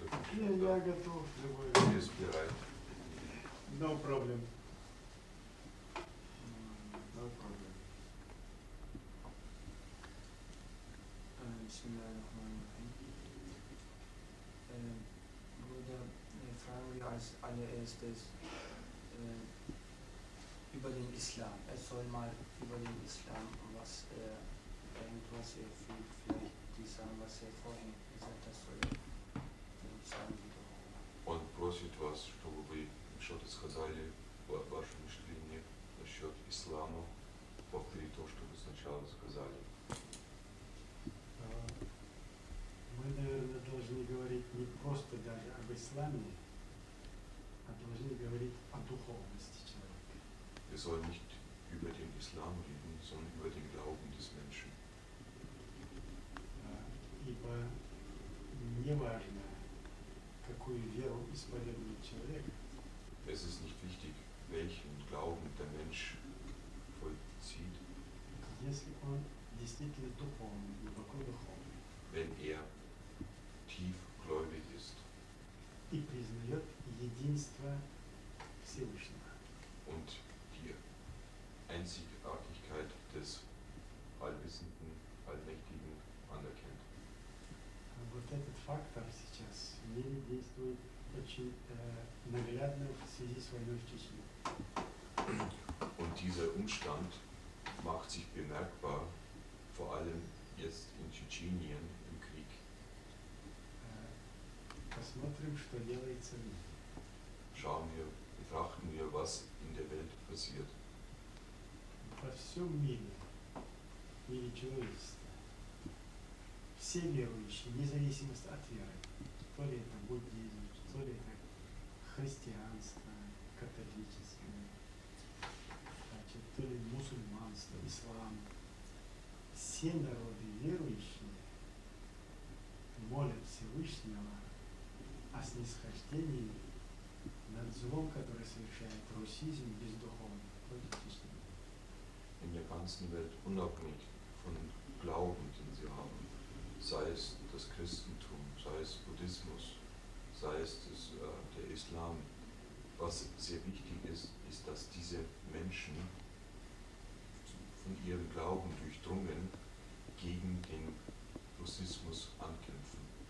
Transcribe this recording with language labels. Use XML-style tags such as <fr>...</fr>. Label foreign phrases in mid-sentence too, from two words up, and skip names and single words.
<ru>Я готов.</ru> <de>Ist bereit.</de> <en>No problem. No problem.</en> <ar>بسم الله الرحمن الرحيم.</ar> <de>Bruder, fragen wir als allererstes über den Islam. Er soll mal über den Islam was irgendwas vielleicht die sagen, was er vorhin gesagt hat, soll er sagen wiederholen.</de> <ru>Он просит вас, чтобы вы что-то сказали ваше мышление насчет ислама, повторить то, что вы сначала сказали. Мы, наверное, должны говорить не просто даже об исламе, а должны говорить о духовности человека.</ru> <de>Wir sollen nicht über den Islam reden, sondern über den Glauben des Menschen.</de> <ru>Ибо неважно, какую веру исповедует человек,</ru> <de>Es ist nicht wichtig, welchen Glauben der Mensch vollzieht,</de> <ru>если он действительно духовный, глубоко духовный,</ru> <de>wenn er tiefgläubig ist</de> <ru>и признает единство Всевышнего.</ru> <de>und die Einzigartigkeit des Allwissenden, Allmächtigen anerkennt.</de> <ru>Вот этот фактор сейчас в мире действует очень наглядно в связи с войной в Чечне.</ru> <de>Und dieser Umstand macht sich bemerkbar, vor allem jetzt in Tschetschenien im Krieg.</de> <ru>Посмотрим, что делается в мире.</ru> <de>Betrachten wir, was in der Welt passiert.</de> <ru>Во всем мире, в мире человечества, все верующие, вне зависимости от веры, то ли это буддизм, то ли это христианство, католическое, значит, то ли мусульманство, ислам, все народы верующие молят Всевышнего о снисхождении над злом, который совершает русизм бездуховный против Чечни.</ru> <de>In der ganzen Welt, unabhängig von Glauben, den sie haben, sei es das Christentum, sei es Buddhismus, sei es der Islam, was sehr wichtig ist, ist, dass diese Menschen von ihrem Glauben durchdrungen gegen den Russismus ankämpfen.</de>